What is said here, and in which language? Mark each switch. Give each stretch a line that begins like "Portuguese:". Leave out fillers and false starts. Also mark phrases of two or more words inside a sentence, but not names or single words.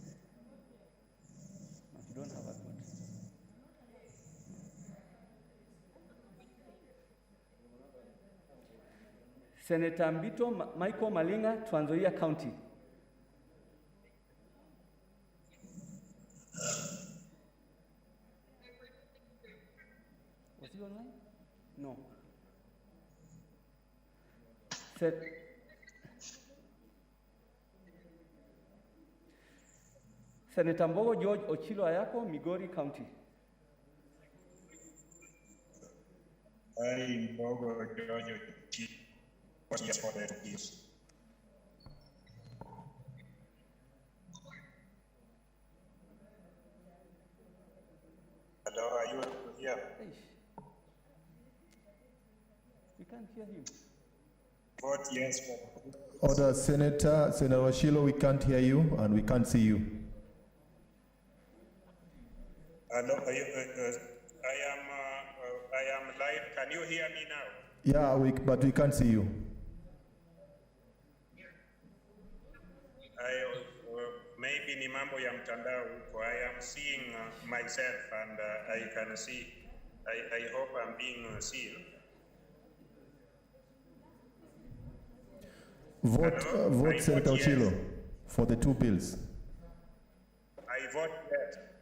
English: You don't have a vote. Senator Mbito Michael Malinga, Trans Nzoia County. Was he online? No. Senator Mbogo George Ochilo Ayako, Migori County. I Mbogo George Ochilo, yes for the peace. Hello, are you here? We can't hear him. Vote yes for Order, Senator Ochilo, we can't hear you and we can't see you. Hello, I am live. Can you hear me now? Yeah, but we can't see you.
Swahili: Maybe ni mambo ya mtandao huko.
English: I am seeing myself and I can see. I hope I'm being seen. Vote Senator Ochilo yes for the two bills. I vote yes.